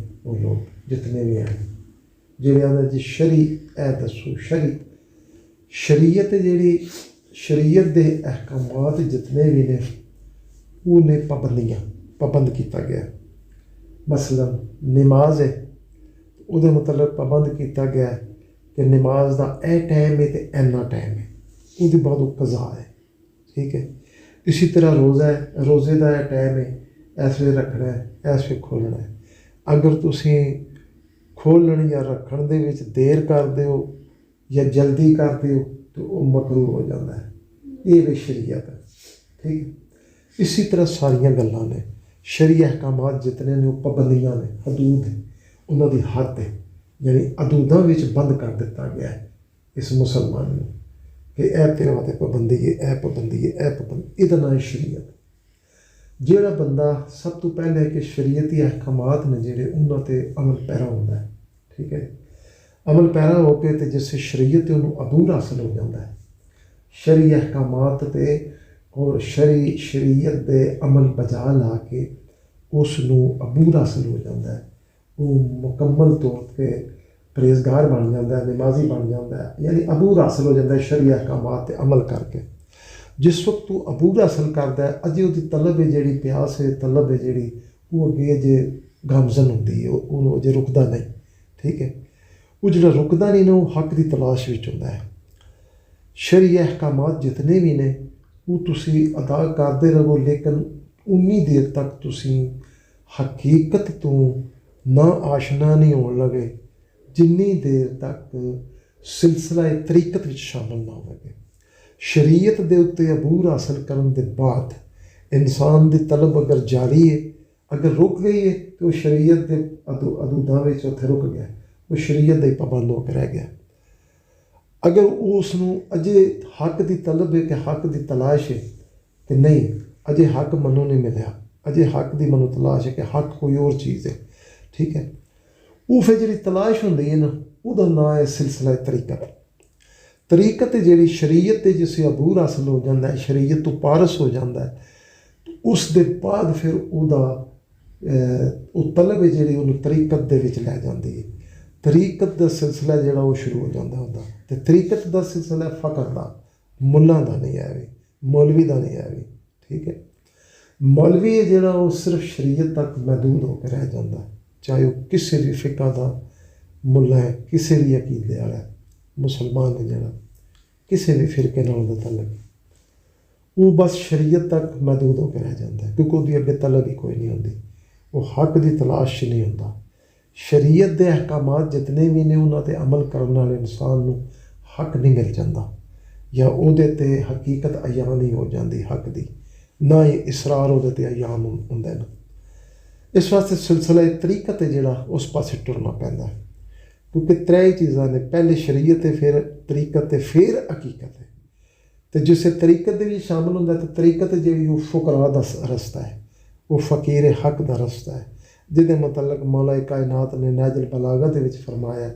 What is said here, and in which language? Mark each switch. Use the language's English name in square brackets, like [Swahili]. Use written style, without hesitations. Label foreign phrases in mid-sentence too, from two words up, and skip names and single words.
[Punjabi] ਉਹ ਲੋਕ ਜਿਤਨੇ ਵੀ ਹਨ ਜਿਹੜੇ ਆਉਂਦੇ ਜੀ ਸ਼ਰੀ ਇਹ ਦੱਸੋ, ਸ਼ਰੀਅਤ ਜਿਹੜੀ ਸ਼ਰੀਅਤ ਦੇ ਅਹਿਕਾਮਾਤ ਜਿਤਨੇ ਵੀ ਨੇ ਉਹ ਨੇ ਪਾਬੰਦ ਕੀਤਾ ਗਿਆ। ਮਸਲਨ ਨਮਾਜ਼ ਹੈ, ਉਹਦੇ ਮਤਲਬ ਪਾਬੰਦ ਕੀਤਾ ਗਿਆ کہ نماز دا اے ٹائم ہے تو اینا ٹائم ہے، وہ بعد وہ قضا ہے، ٹھیک ہے۔ اسی طرح روزہ ہے، روزے دا اے ٹائم ہے، ایس وے رکھنا ہے، ایس وے کھولنا ہے۔ اگر تسی کھولن یا رکھن دے وچ دیر کر دیو یا جلدی کر دیو [Urdu] تو وہ مکروہ ہو جاتا ہے، یہ بھی شریعت ہے، [Punjabi] ٹھیک ہے۔ اسی طرح ساریاں گلاں نے شرعی احکامات جتنے نے وہ پابندیاں نے، حدود ہیں، انہاں دی حد ہے، یعنی حدوداں وچ بند کر دیتا گیا ہے اس مسلمان نے کہ اے تیرے واسطے پابندی ہے، اے پابندی ہے، اے پابندی، یہ نام ہے شریعت۔ جیڑا بندہ سب تو پہلے کہ شریعتی احکامات نے جڑے انہاں تے عمل پیرا ہوندا ہے، ٹھیک ہے۔ عمل پیرا ہو کے تے جس سے شریعت تے انہوں عبور حاصل ہو جاتا ہے، شرعی احکامات تے اور شریعت دے عمل بجا لا کے اس نو عبور حاصل ہو جاتا ہے، [Urdu] وہ مکمل طور پہ پرہیزگار بن جاتا ہے، [Punjabi] نمازی بن جاتا ہے، یعنی عبور حاصل ہو جاتا ہے شرعی احکامات تے عمل کر کے۔ [Urdu] جس وقت وہ عبور حاصل کرتا ہے [Punjabi] اجے وہ طلب ہے جیڑی پیاس ہے، طلب ہے جیڑی وہ اگے اجے گامزن ہوتی ہے، وہ اجے رکتا نہیں، ٹھیک ہے۔ وہ جڑا رکتا نہیں نا وہ حق کی تلاش وچ ہوندا ہے۔ شرعی احکامات جتنے بھی نے وہ تسی ادا کرتے رہو، لیکن انی دیر تک تسی حقیقت تو نہ آشنا نہیں ہون لگے جنی دیر تک سلسلہ طریقت وچ شامل نہ ہو گے۔ شریعت دے اتنے عبور حاصل کرن دے بعد انسان دی طلب اگر جاری ہے، اگر رک گئی ہے تو وہ شریعت دے حدوداں وچ اتھے رک گیا، وہ شریعت دے پابند ہو کے رہ گیا۔ اگر اس نو اجے حق دی طلب ہے کہ حق دی تلاش ہے کہ نہیں اجے حق منو نہیں ملیا، اجے حق دی منو تلاش ہے کہ حق کوئی اور چیز ہے، ٹھیک ہے۔ وہ پھر جی تلاش ہوندی ہے نا وہ نام ہے سلسلہ طریقت۔ طریقت جیڑی شریعت تے جسے عبور حاصل ہو جاتا ہے، شریعت تو پارس ہو جاتا ہے، تو اس دے بعد پھر وہ طلب ہے جیڑی انہوں طریقت دے وچ لے جاندی ہے۔ طریقت دا سلسلہ جیڑا وہ شروع ہو جاتا ہوتا، تو طریقت دا سلسلہ فقر دا، ملاں دا نہیں ہے بھی، مولوی دا نہیں ہے بھی، ٹھیک ہے۔ مولوی ہے جیڑا وہ صرف شریعت تک محدود ہو کے رہ جاتا ہے، چاہے وہ کسی بھی فقہ دا ملا ہے، کسی بھی عقیدے والا ہے، مسلمان ہے جڑا کسی بھی فرقے نال دا تعلق وہ بس شریعت تک محدود ہو کے رہ جاتا ہے، کیونکہ وہ اگے طلب ہی کوئی نہیں ہوتی، وہ حق دی تلاش نہیں ہوتا۔ شریعت دے احکامات جتنے بھی نے انہاں تے عمل کرنے والے انسان نو حق نہیں مل جاتا، یا وہ تے حقیقت عیاں نہیں ہو جاتی حق دی، نہ ہی اسرار وہ تے عیاں ہوندے نا۔ اس واسطے سلسلہ طریقت ہے جڑا اس پاسے ٹرنا پیندا ہے، کیونکہ ترے چیزاں نے، پہلے شریعت ہے، پھر طریقت ہے، پھر حقیقت ہے۔ تو جسے طریقت دے بھی شامل ہوتا ہے تو طریقت جی وہ فقراء دا رستہ ہے، وہ فقیر حق دا رستہ ہے، جہدے متعلق مولا کائنات نے نہج البلاغہ دے وچ فرمایا ہے۔